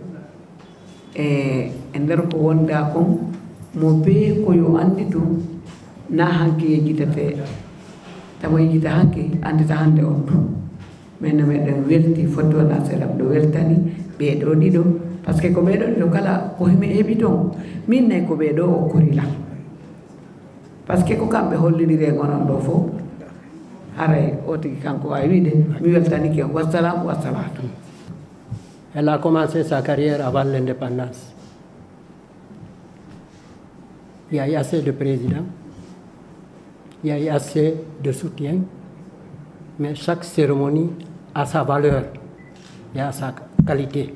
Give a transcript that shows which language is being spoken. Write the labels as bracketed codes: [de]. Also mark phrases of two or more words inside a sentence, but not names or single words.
[ff] e nder ko wonda kon mo be ko yo andi tum na hanki yejitete tamo yejita hanki andita hande on ɗum min no meɗen welti foti wona seeɗa ɗo weltani ɓeeɗo ɗiɗo [fr] par ce que [ff] ko ɓeeɗo ɗiɗo kala ko himi heeɓi toon min nayi ko ɓeeɗo o korila [fr] par ce que [ff] ko kamɓe hollidire gonon ɗo fof haray o tigi kanko wawi wiide mi weltanike on [ar] والسلام والصلاة. [fr] Elle a commencé sa carrière avant l'indépendance. Il y a eu assez de présidents, il y a eu assez de soutien, mais chaque cérémonie a sa valeur et a sa qualité.